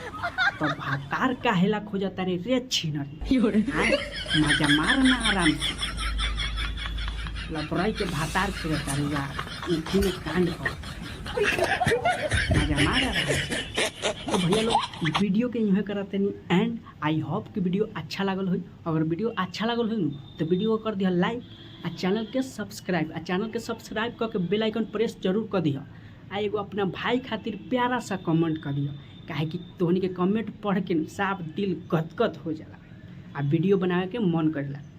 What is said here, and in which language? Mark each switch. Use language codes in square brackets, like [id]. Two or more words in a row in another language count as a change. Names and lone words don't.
[bho] तो भातार काहेला खोजता रे छिनरी। मजा मारना आराम से। लबराई के भातार खोजता रे यार उठी में कांड कर। मजा मार आराम से। तो भैया लोग वीडियो के यूँ करते नहीं [en] and I hope [bho] कि वीडियो अच्छा लगल हो। अगर वीडियो अच्छा लगल हो तो वीडियो को कर दिया लाइक आ चैनल के सब्सक्राइब करके [en] bell icon [bho] प्रेस जरूर कर दिह। आ एगो अपना भाई खातिर प्यारा सा कमेंट कर दिह, काहे कि तोहनी के कमेंट पढ़ के साफ दिल गदगद हो जाला आ वीडियो बनावे के मन करेला।